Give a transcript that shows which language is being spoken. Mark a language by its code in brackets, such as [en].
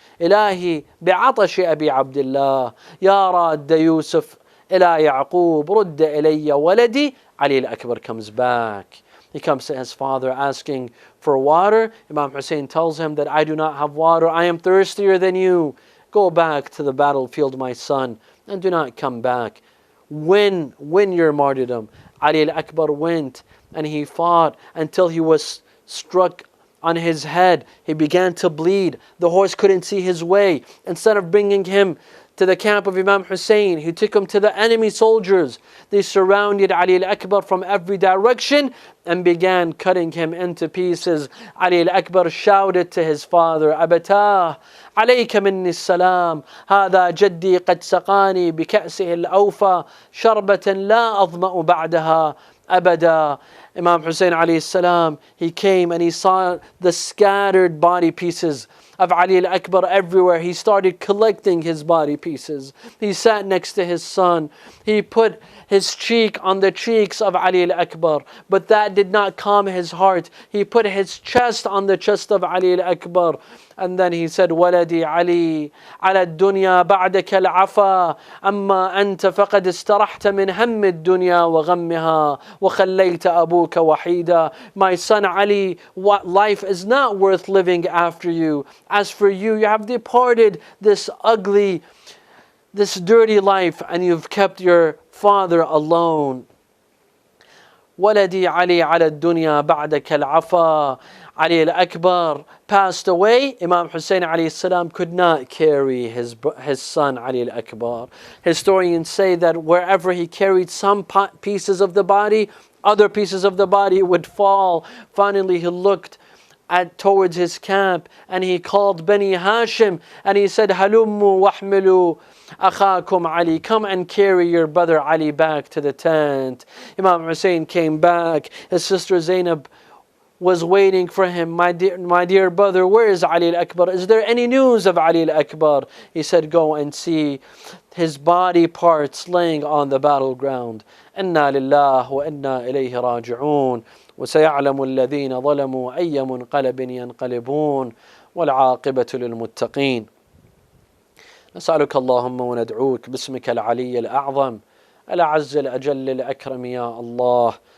[ar] إلهي بعطش أبي عبد الله يا راد يوسف إلى يعقوب رد إلي ولدي. [en] Ali al-Akbar comes back. He comes to his father asking for water. Imam Hussein tells him that I do not have water. I am thirstier than you. Go back to the battlefield, my son, and do not come back. Win your martyrdom. Ali al-Akbar went and he fought until he was struck on his head. He began to bleed. The horse couldn't see his way. Instead of bringing him to the camp of Imam Hussein, he took him to the enemy soldiers. They surrounded Ali al-Akbar from every direction and began cutting him into pieces. Ali al-Akbar shouted to his father, [ar] "Abatah, عليك مني السلام هذا جدي قد سقاني بكأسه الأوفى شربة لا أظمأ بعدها أبدا." [en] Imam Hussein alayhi salam, he came and he saw the scattered body pieces of Ali al-Akbar everywhere. He started collecting his body pieces. He sat next to his son. He put his cheek on the cheeks of Ali al-Akbar, but that did not calm his heart. He put his chest on the chest of Ali al-Akbar. And then he said, [ar] "ولدي علي على الدنيا بعدك العفا أما أنت فقد استرحت من هم الدنيا وغمها وخليت أبوك وحيدا." [en] My son Ali, what life is not worth living after you. As for you, you have departed this ugly, this dirty life, and you've kept your father alone. [ar] ولدي علي على الدنيا بعدك العفا. [en] Ali al-Akbar passed away. Imam Hussein alayhi salam could not carry his son Ali al-Akbar. Historians say that wherever he carried some pieces of the body, other pieces of the body would fall. Finally he looked towards his camp and he called Bani Hashim and he said, [ar] "Halummu wahmilu akhakum Ali, [en] come and carry your brother Ali back to the tent." Imam Hussein came back. His sister Zainab was waiting for him. My dear brother, where is Ali al-Akbar? Is there any news of Ali al-Akbar?" He said, "Go and see his body parts laying on the battleground." [ar] Inna lillahi wa inna ilayhi raji'un. وسيعلم الذين ظلموا أي منقلب ينقلبون والعاقبة للمتقين. نسألك اللهم وندعوك باسمك العلي الأعظم الأعز الأجل الأكرم يا الله.